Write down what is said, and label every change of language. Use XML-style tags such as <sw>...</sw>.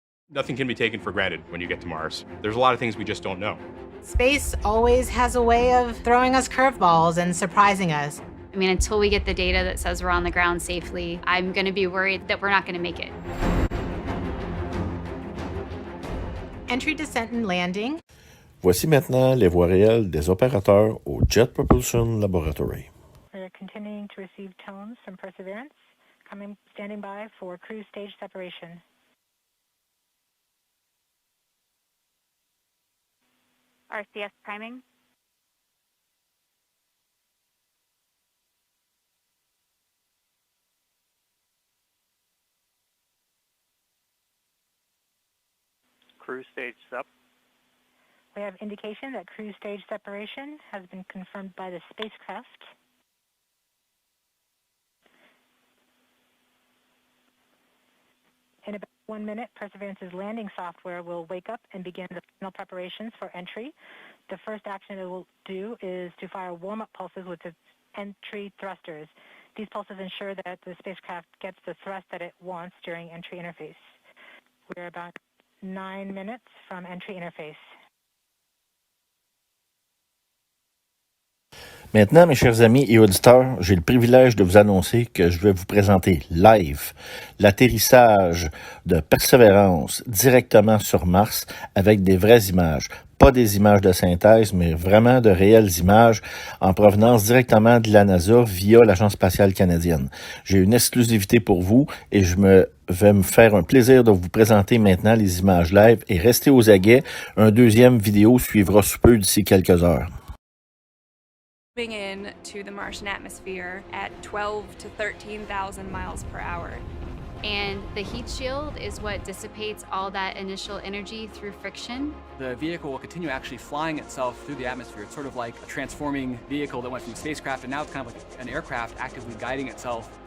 <en>Nothing can be taken for granted when you get to Mars. There's a lot of things we just don't know. Space always has a way of throwing us curveballs and surprising us. I mean, until we get the data that says we're on the ground safely, I'm going to be worried that we're not going to make it. Entry, descent, and landing.</en> <fr>Voici maintenant les voix réelles des opérateurs au Jet Propulsion Laboratory.</fr> <en>We're continuing to receive tones from Perseverance, standing by for cruise stage separation. RCS priming. Cruise stage sep. We have indication that cruise stage separation has been confirmed by the spacecraft. In about 1 minute, Perseverance's landing software will wake up and begin the final preparations for entry. The first action it will do is to fire warm-up pulses with its entry thrusters. These pulses ensure that the spacecraft gets the thrust that it wants during entry interface. We're about 9 minutes from entry interface.</en> <fr>Maintenant, mes chers amis et auditeurs, j'ai le privilège de vous annoncer que je vais vous présenter live l'atterrissage de Persévérance directement sur Mars avec des vraies images. Pas des images de synthèse, mais vraiment de réelles images en provenance directement de la NASA via l'Agence spatiale canadienne. J'ai une exclusivité pour vous et je vais me faire un plaisir de vous présenter maintenant les images live et restez aux aguets. Un deuxième vidéo suivra sous peu d'ici quelques heures.</fr> <en>Moving in to the Martian atmosphere at 12 to 13,000 miles per hour. And the heat shield is what dissipates all that initial energy through friction. The vehicle will continue actually flying itself through the atmosphere. It's sort of like a transforming vehicle that went from a spacecraft and now it's kind of like an aircraft actively guiding itself.</en>